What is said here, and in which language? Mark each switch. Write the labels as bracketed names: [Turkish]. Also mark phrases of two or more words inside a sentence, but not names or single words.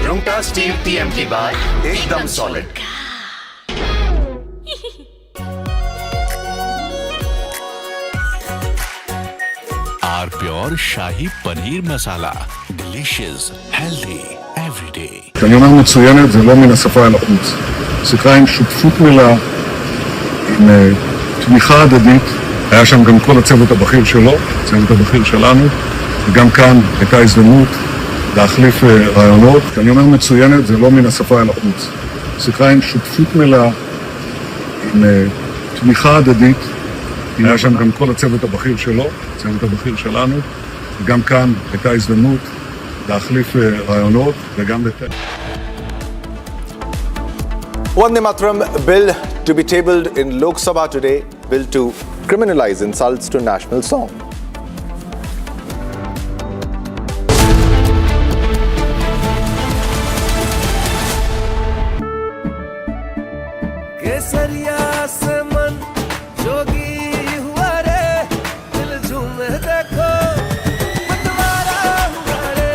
[Hindi] रुंगटा स्टील TMT बार एकदम सॉलिड। आर प्योर शाही पनीर मसाला, [English] delicious, healthy everyday. [Hebrew] כשאני אומר מצוינת זה לא מן השפה אל החוץ. שיחה עם שותפות מלאה, עם תמיכה הדדית. היה שם גם כל הצוות הבכיר שלו, הצוות הבכיר שלנו, וגם כאן הייתה הזדמנות להחליף רעיונות. כשאני אומר מצוינת זה לא מן השפה אל החוץ. שיחה עם שותפות מלאה, עם תמיכה הדדית. היה שם גם כל הצוות הבכיר שלו, הצוות הבכיר שלנו, וגם כאן הייתה הזדמנות להחליף רעיונות וגם לתת. [English] Vande Mataram bill to be tabled in Lok Sabha today, bill to criminalize insults to national song. [Hindi] केसरिया से मन जोगी हुआ रे, दिल झूमे देखो मतवारा हुआ रे।